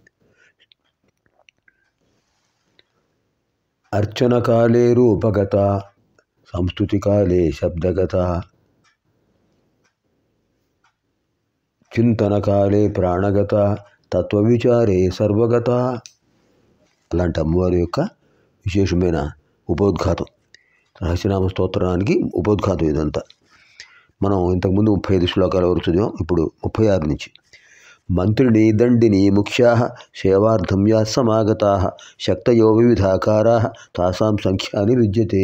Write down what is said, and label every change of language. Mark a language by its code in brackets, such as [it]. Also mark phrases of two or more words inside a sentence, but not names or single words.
[sa] अर्चनकाले रूपगता संस्तुतिकाले शब्दगता चिंतनकाले प्राणगता तत्वविचारे सर्वगता। [te] అలాంటి అమ్మవారి యొక్క విశేషమైన ఉపోద్ఘాతం, రహస్యనామ స్తోత్రానికి ఉపోద్ఘాతం ఇదంతా. మనం ఇంతకుముందు 35 శ్లోకాల వరకు చదివాం. ఇప్పుడు 36 నుంచి. [sa] మంత్రిణి దండిని ముఖ్యాః సేవార్థం యాః సమాగతాః శక్తయో వివిధాకారాః తాసాం సంఖ్యాని విద్యతే.